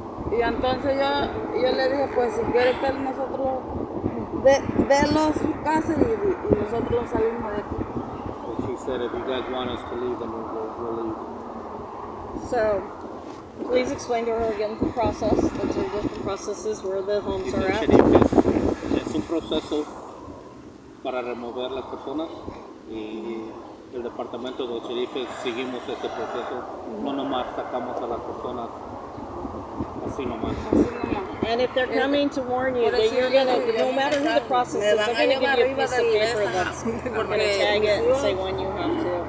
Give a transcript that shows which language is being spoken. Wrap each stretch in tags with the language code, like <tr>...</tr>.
<es>Y entonces yo le dije, pues si quiere que nosotros délos su casa y nosotros salimos de aquí.</es> <en>But she said if you guys want us to leave, then we'll leave. So, please explain to her again the process, the two different processes where the homes are at.</en> <es>Es un proceso para remover las personas y el departamento de los sheriffes seguimos ese proceso. No nomás sacamos a las personas así nomás.</es> <en>And if they're coming to warn you that you're gonna, no matter who the process is, they're gonna give you a piece of paper that's gonna tag it and say when you have to.</en>